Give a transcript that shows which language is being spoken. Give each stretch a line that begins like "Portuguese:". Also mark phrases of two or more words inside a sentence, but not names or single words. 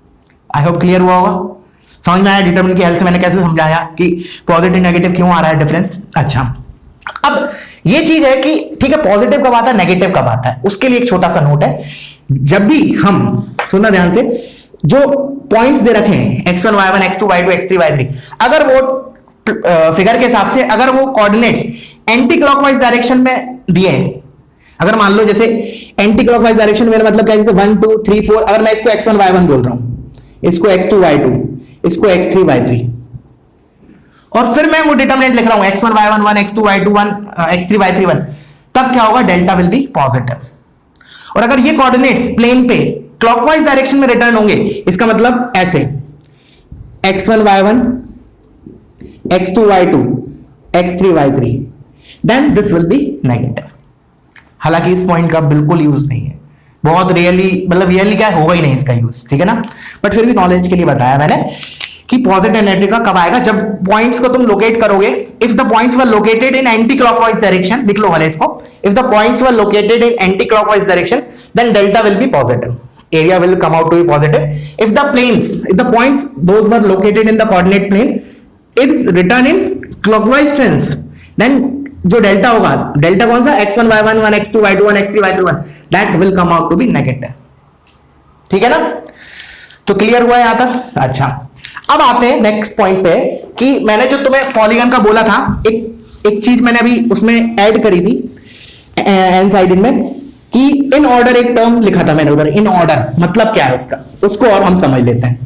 English: I hope
Hindi: क्लियर हुआ होगा। समझ में आया डिटरमिनेंट की हेल्प से मैंने कैसे समझाया कि
English: positive negative
Hindi: क्यों आ रहा है डिफरेंस। अच्छा, अब ये चीज है कि ठीक है पॉजिटिव कब आता है नेगेटिव कब आता है, उसके लिए एक छोटा सा नोट है। जब भी हम सुनना ध्यान से, जो पॉइंट्स दे रखे हैं x1 y1 x2 y2 x3 y3, अगर वो फिगर के हिसाब से अगर वो
English: coordinates anti clockwise direction
Hindi: में दिए हैं, अगर मान लो जैसे
English: anti clockwise direction
Hindi: मेरा मतलब क्या है, जैसे 1 2 3 4, अगर मैं इसको x1 y1 बोल रहा हूं, इसको x2 y2, इसको x3 y3, और फिर मैं वो डिटरमिनेंट लिख रहा हूं x1 y1 1 x2 y2 1 x3 y3 1, तब क्या होगा,
English: delta will be positive.
Hindi: और अगर ये
English: coordinates plane
Hindi: पे
English: clockwise direction
Hindi: में रिटर्न होंगे, इसका मतलब ऐसे x1 y1 x2 y2 x3 y3,
English: then this will be negative.
Hindi: हालांकि इस पॉइंट का बिल्कुल यूज नहीं है, बहुत रियली, मतलब रियली क्या होगा ही नहीं इसका यूज, ठीक है ना, बट फिर भी नॉलेज के लिए बताया मैंने कि
English: positive and negative
Hindi: का कब आएगा, जब पॉइंट्स को तुम लोकेट करोगे,
English: if the points were located in anti clockwise direction,
Hindi: लिख लो वाले इसको,
English: if the points were located in anti clockwise direction, then delta will be positive, area will come out to be positive. If the points those were located in the coordinate plane is written in clockwise sense, then
Hindi: जो डेल्टा होगा, डेल्टा कौन सा,
English: x1 y1 1 x2 y2 1 x3 y3 1, that will come out to be negative।
Hindi: ठीक है ना, तो क्लियर हुआ यहां तक। अच्छा, अब आते हैं
English: next point
Hindi: पे कि मैंने जो तुम्हें पॉलीगन का बोला था, एक चीज मैंने अभी उसमें ऐड करी थी
English: n sided
Hindi: में, कि
English: in order
Hindi: एक टर्म लिखा था मैंने उधर,
English: in order
Hindi: मतलब क्या है उसका, उसको और हम समझ लेते हैं।